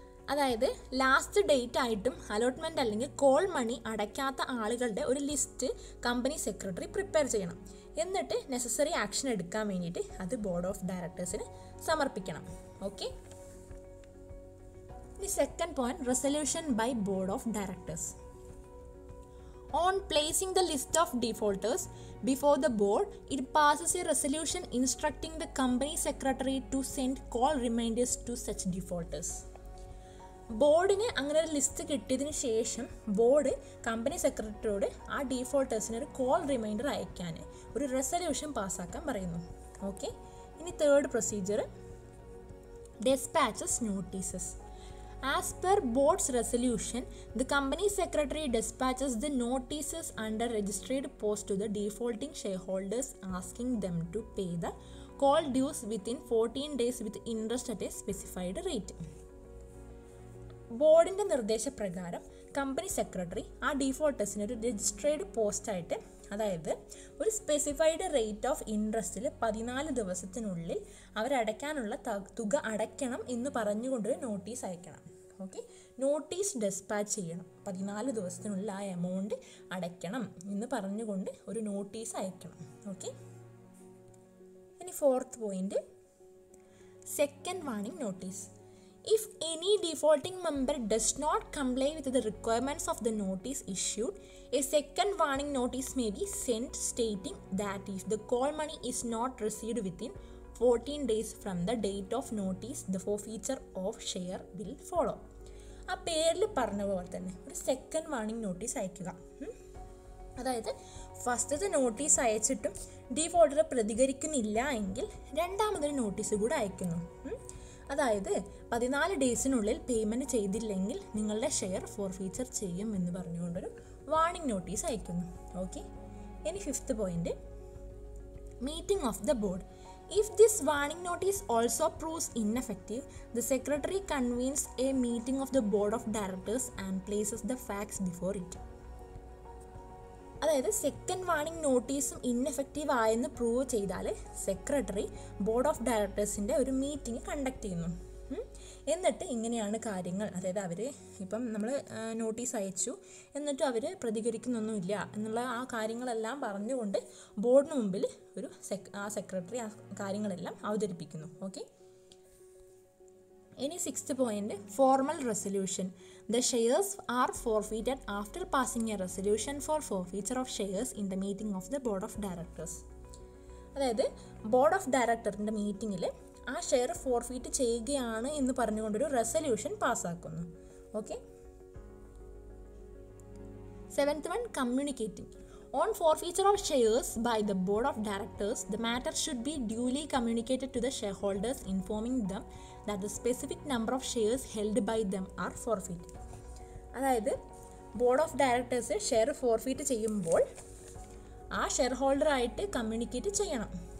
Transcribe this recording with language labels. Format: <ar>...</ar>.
<ml>അതായത് last date ആയിട്ടും allotment അല്ലെങ്കിൽ കോൾ മണി അടയ്ക്കാത്ത ആളുകളുടെ ഒരു ലിസ്റ്റ് കമ്പനി സെക്രട്ടറി പ്രിപ്പയർ ചെയ്യണം. എന്നിട്ട് നെസസറി ആക്ഷൻ എടുക്കാൻ വേണ്ടിയിട്ട് അത് ബോർഡ് ഓഫ് ഡയറക്ടേഴ്സിന് സമർപ്പിക്കണം. Okay.</ml> <en>The second point, resolution by board of directors. On placing the list of defaulters before the board, it passes a resolution instructing the company secretary to send call reminders to such defaulters.</en> <ml>ബോർഡിന് അങ്ങനെ ഒരു list കിട്ടിയതിന് ശേഷം board company സെക്രട്ടറിയോട് ആ ഡീഫോൾട്ടേഴ്സിന് ഒരു call reminder അയക്കാൻ ഒരു resolution പാസ്സാക്കാൻ പറയുന്നു.</ml> <en>Okay, ഇനി third procedure, dispatches notices. As per board's resolution, the company secretary dispatches the notices under registered post to the defaulting shareholders asking them to pay the call dues within 14 days with interest at a specified rate.</en> <ml>ബോർഡിൻ്റെ നിർദ്ദേശപ്രകാരം company secretary ആ ഡീഫോൾട്ടേഴ്സിന് ഒരു registered പോസ്റ്റായിട്ട്, അതായത് ഒരു specified rate of ഇൻട്രസ്റ്റിൽ 14 ദിവസത്തിനുള്ളിൽ അവരടയ്ക്കാനുള്ള തുക അടയ്ക്കണം എന്ന് പറഞ്ഞുകൊണ്ടൊരു നോട്ടീസ് അയക്കണം. ഓക്കെ, നോട്ടീസ് ഡെസ്പാച്ച് ചെയ്യണം. 14 ദിവസത്തിനുള്ളിൽ ആ എമൗണ്ട് അടയ്ക്കണം എന്ന് പറഞ്ഞുകൊണ്ട് ഒരു നോട്ടീസ് അയക്കണം.</ml> <en>Okay, ഇനി fourth point, second warning notice. If any defaulting member does not comply with the requirements of the notice issued, a second warning notice may be sent stating that if the call money is not received within 14 days from the date of notice, the forfeiture of share will follow.</en> <ml>ആ പേരിൽ പറഞ്ഞ പോലെ തന്നെ ഒരു second warning notice അയക്കുക. അതായത് ഫസ്റ്റത്തെ notice അയച്ചിട്ടും ഡീഫോൾട്ടർ പ്രതികരിക്കുന്നില്ല എങ്കിൽ രണ്ടാമതൊരു നോട്ടീസ് കൂടെ അയക്കുന്നു. അതായത് 14 ഡേയ്സിനുള്ളിൽ പേയ്മെൻറ്റ് ചെയ്തില്ലെങ്കിൽ നിങ്ങളുടെ ഷെയർ ഫോർഫീച്ചർ ചെയ്യും എന്ന് പറഞ്ഞുകൊണ്ടൊരു വാർണിംഗ് നോട്ടീസ് അയക്കുന്നു.</ml> <en>Okay, ഇനി fifth point, meeting of the board. If this warning notice also proves ineffective, the secretary convenes a meeting of the board of directors and places the facts before it.</en> <ml>അതായത് second warning നോട്ടീസും ineffective ആയെന്ന് prove ചെയ്താൽ secretary board of ഡയറക്ടേഴ്സിൻ്റെ ഒരു meeting conduct ചെയ്യുന്നു. എന്നിട്ട് ഇങ്ങനെയാണ് കാര്യങ്ങൾ, അതായത് അവർ ഇപ്പം നമ്മൾ നോട്ടീസ് അയച്ചു എന്നിട്ട് അവർ പ്രതികരിക്കുന്നൊന്നുമില്ല എന്നുള്ള ആ കാര്യങ്ങളെല്ലാം പറഞ്ഞുകൊണ്ട് ബോർഡിന് മുമ്പിൽ ഒരു സെക്രട്ടറി ആ കാര്യങ്ങളെല്ലാം അവതരിപ്പിക്കുന്നു.</ml> <en>Okay, ഇനി sixth point, formal resolution. The shares are forfeited after passing a resolution for forfeiture of shares in the meeting of the board of directors.</en> <ml>അതായത് ബോർഡ് ഓഫ് ഡയറക്ടറിൻ്റെ മീറ്റിങ്ങിൽ ആ ഷെയർ ഫോർഫീറ്റ് ചെയ്യുകയാണ് എന്ന് പറഞ്ഞുകൊണ്ടൊരു resolution പാസ്സാക്കുന്നു.</ml> <en>Okay, seventh one, communicating. On forfeiture of shares by the board of directors, the matter should be duly communicated to the shareholders, informing them that the specific number of shares held by them are forfeited.</en> <ml>അതായത് board of directors share forfeit ചെയ്യുമ്പോൾ ആ share ഹോൾഡറായിട്ട് communicate ചെയ്യണം.</ml>